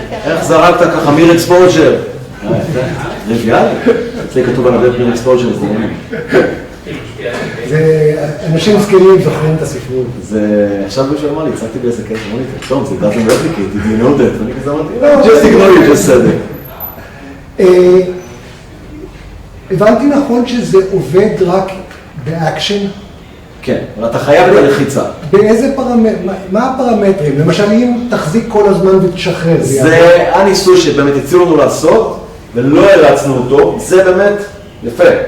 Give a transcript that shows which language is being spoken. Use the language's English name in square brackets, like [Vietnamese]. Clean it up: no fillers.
[Hebrew] איך זרקת ככה מיר אקספוז'ר? טריוויאלי. אצלי כתוב על הדרך מיר אקספוז'ר, זה נעים. זה אנשים זקנים זוכרים את הספרות. זה, עכשיו מישהו אמר לי, הצגתי באיזה קטע, אמר לי, טוב, זה [English] doesn't replicate, did you know that? [Hebrew] ואני כזה אמרתי, [English] no, just ignore you, just said it. [Hebrew] הבנתי נכון שזה עובד רק באקשן? כן, אבל אתה חייב בלחיצה. באיזה מה הפרמטרים? למשל, אם תחזיק כל הזמן ותשחרר. זה הניסוי שבאמת הציעו לנו לעשות, ולא הרצנו אותו, זה באמת יפה.